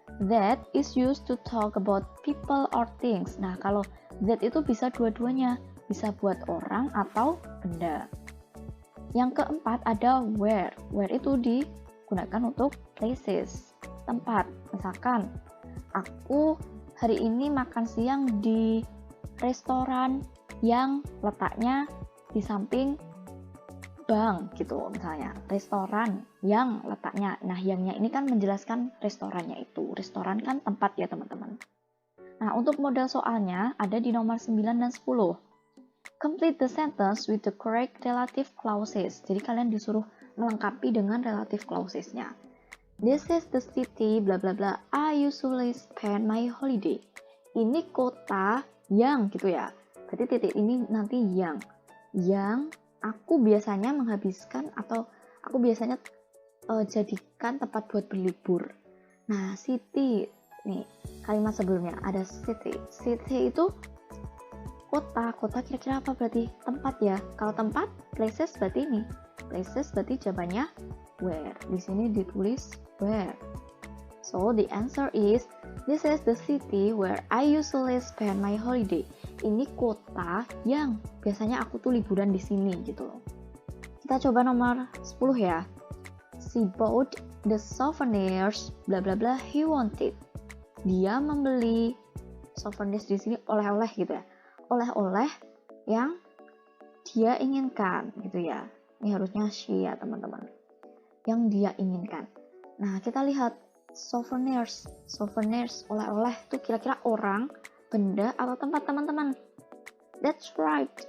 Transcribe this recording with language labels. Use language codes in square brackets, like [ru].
[en] That is used to talk about people or things. [id] Nah, kalau that itu bisa dua-duanya. Bisa buat orang atau benda. Yang keempat ada where. Where itu digunakan untuk places, tempat. Misalkan, aku hari ini makan siang di restoran yang letaknya di samping bank gitu misalnya. Restoran yang letaknya. Nah, yangnya ini kan menjelaskan restorannya itu. Restoran kan tempat ya teman-teman. Nah, untuk model soalnya ada di nomor 9 dan 10. [en] Complete the sentence with the correct relative clauses. [id] Jadi kalian disuruh melengkapi dengan relative clausesnya. [en] This is the city, bla bla bla. I usually spend my holiday. [id] Ini kota yang gitu ya. Berarti titik ini nanti yang aku biasanya menghabiskan atau aku biasanya jadikan tempat buat berlibur. Nah, city nih kalimat sebelumnya ada city. City itu kota kira-kira apa berarti? Tempat ya. Kalau tempat, places berarti ini. Places berarti jawabannya where. Di sini ditulis where. [en] So the answer is this is the city where I usually spend my holiday. [id] Ini kota yang biasanya aku tuh liburan di sini gitu loh. Kita coba nomor 10 ya. [en] She bought the souvenirs bla bla bla he wanted. [id] Dia membeli souvenirs di sini oleh-oleh gitu ya. Oleh-oleh yang dia inginkan gitu ya. Ini harusnya she ya teman-teman. Yang dia inginkan. Nah, kita lihat souvenirs, oleh-oleh itu kira-kira orang, benda, atau tempat teman-teman. [en] That's right.